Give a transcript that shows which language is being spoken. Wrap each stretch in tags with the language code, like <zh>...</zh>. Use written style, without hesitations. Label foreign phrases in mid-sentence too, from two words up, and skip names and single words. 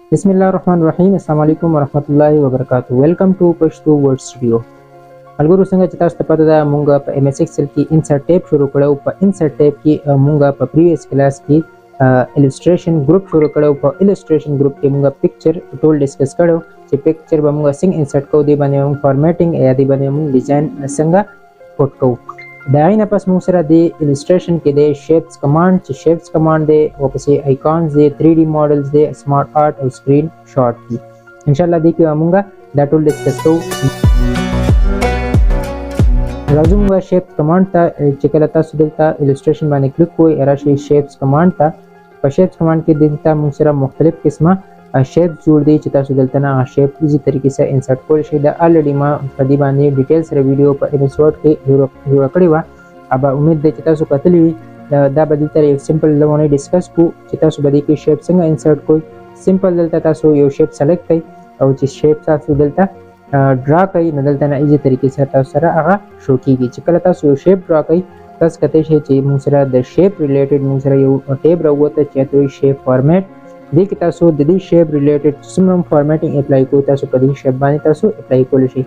<ar>بسم الله الرحمن الرحيم السلام عليكم ورحمة الله وبركاته.</ar> <en>Welcome to Pashto Word Studio.</en> <ps>ملګرو څنګه چې تاسو ته پته ده مونږ په MS Excel کې</ps> <en>insert tab</en> <ps>شروع کړو. په</ps> <en>insert tab</en> <ps>کې مونږ په</ps> <en>previous class</en> <ps>کې</ps> <en>illustration group</en> <ps>شروع کړو. په</ps> <en>illustration group</en> <ps>کې مونږ picture ټول ډیسکس کړو چې picture به مونږ څنګه insert کوو، دی باندې مونږ formatting یا دی باندې مونږ design څنګه پټ کوو. دا غینه پس مونږ سره د illustration کې د</ps> <en>shapes command</en> <ps>چې</ps> <en>shapes command</en> <ps>دی او پسې icons دی 3D models دی</ps> <en>smart art</en> <ps>او</ps> <en>screen shot</en> <ps>دی.</ps> <ar>ان شاء الله</ar> <ps>دې کې مونږ دا ټول ډیسکس کوو. راځو موږ</ps> <en>shapes command</en> <ps>ته چې کله تاسو دلته illustration باندې کلیک کوئ راشي</ps> <en>shapes command</en> <ps>ته. په</ps> <en>shapes command</en> <ps>کې دلته موږ سره مختلف قسمه shapes جوړ دي چې تاسو دلته نه shape ایزي طریقې سره insert کولی شئ. دا already ما په دې باندې ډیټیل سره ویډیو په MS Word کې جوړ کړې وه. ابا امید ده چې تاسو کتلی وي. دا به دلته یو سمپل لونه ډیسکس کوو چې تاسو به دې کې shape څنګه insert کوئ. سمپل دلته تاسو یو</ps> <en>shape select</en> <ps>کړئ او چې shape تاسو دلته ډرا کوي نو دلته نه ایزي طریقې سره تاسو سره هغه شو کیږي. چې کله تاسو یو شیپ ډرا کوي تاسو کته شي چې موږ سره د</ps> <en>shape related</en> <ps>موږ سره یو ټیب راوته چې ته</ps> <en>shape format</en> <ps>دې کې تاسو د دې</ps> <en>shape related</en> <ps>څومره</ps> <en>formatting apply</en> <ps>کوئ تاسو په دې شیپ باندې تاسو اپلای کولی شئ.</ps>